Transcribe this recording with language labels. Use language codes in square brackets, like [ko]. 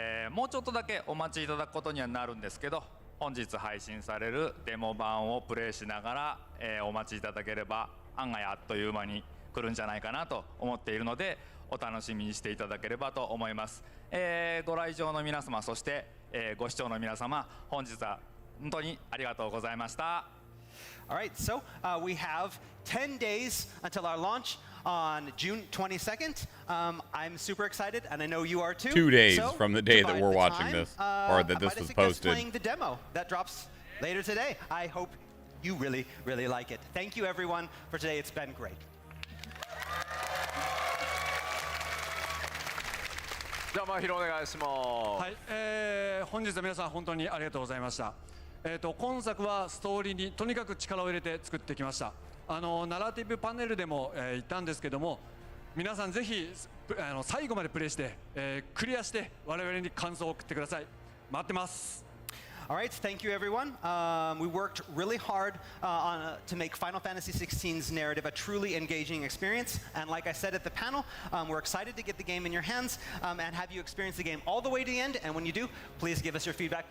[ja] もうちょっとだけお待ちいただくことにはなるんですけど、本日配信されるデモ版をプレイしながら、お待ちいただければ案外あっという間に来るんじゃないかなと思っているので、お楽しみにしていただければと思います。ご来場の皆様、そして、ご視聴の皆様、本日は本当にありがとうございました。 [en] All right, so we have 10 days until our launch on June 22nd. I'm super excited, and I know you are too. 2 days so, from the day that we're watching time, this, or that this was posted. Playing the demo that drops later today. I hope you really, really like it. Thank you, everyone, for today. It's been great. [ja] じゃあまひろお願いします。はい、本日は皆さん本当にありがとうございました。今作はストーリーにとにかく力を入れて作ってきました。ナラティブパネルでも、言ったんですけども、皆さんぜひ最後までプレイして、クリアして我々に感想を送ってください。待ってます。 [en] All right, thank you, everyone. We worked really hard to make Final Fantasy XVI's narrative a truly engaging experience. And like I said at the panel, we're excited to get the game in your hands and have you experience the game all the way to the end. And when you do, please give us your feedback.